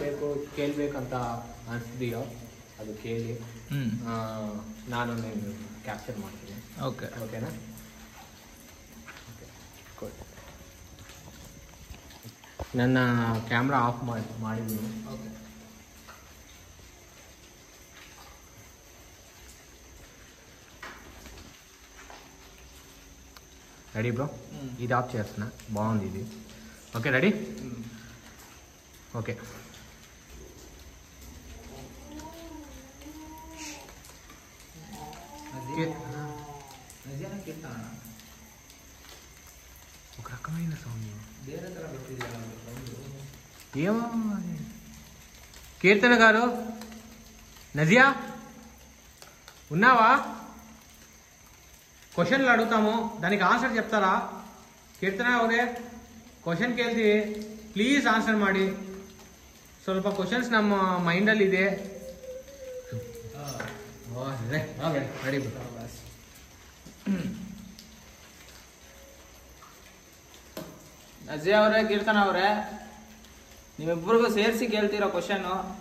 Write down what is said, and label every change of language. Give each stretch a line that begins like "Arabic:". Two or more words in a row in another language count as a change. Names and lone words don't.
Kannada: ಕೇಳಬೇಕಂತ ಅನಿಸ್ತೀಯೋ ಅದು ಕೇಳಿ ನಾನು ಕ್ಯಾಪ್ಚರ್ ಮಾಡ್ತೀನಿ. ಓಕೆನಾ? ನನ್ನ
English: camera off
Kannada: ಮಾಡಿದ್ದೀನಿ. ಓಕೆ.
Telugu: రెడీ బ్రో? ఇది ఆఫ్ చేస్తున్నా, బాగుంది ఇది.
English: okay ready?
Telugu: ఓకే. ఒక రకమైన సౌండ్ ఏమో. కీర్తన గారు, నజియా ఉన్నావా? క్వశ్చన్లు అడుగుతాము, దానికి ఆన్సర్ చెప్తారా?
Kannada: ಕೀರ್ತನ ಅವರೇ, ಕ್ವಶನ್ ಕೇಳ್ತೀವಿ,
English: please answer
Kannada: ಮಾಡಿ. ಸ್ವಲ್ಪ ಕ್ವಶನ್ಸ್ ನಮ್ಮ ಮೈಂಡಲ್ಲಿ ಇದೆ. ರೆಡಿ? ಅಜಯ್ ಅವರೇ, ಕೀರ್ತನ ಅವರೇ, ನಿಮ್ಮಿಬ್ಬರಿಗೂ ಸೇರಿಸಿ ಕೇಳ್ತಿರೋ ಕ್ವಶನ್ನು.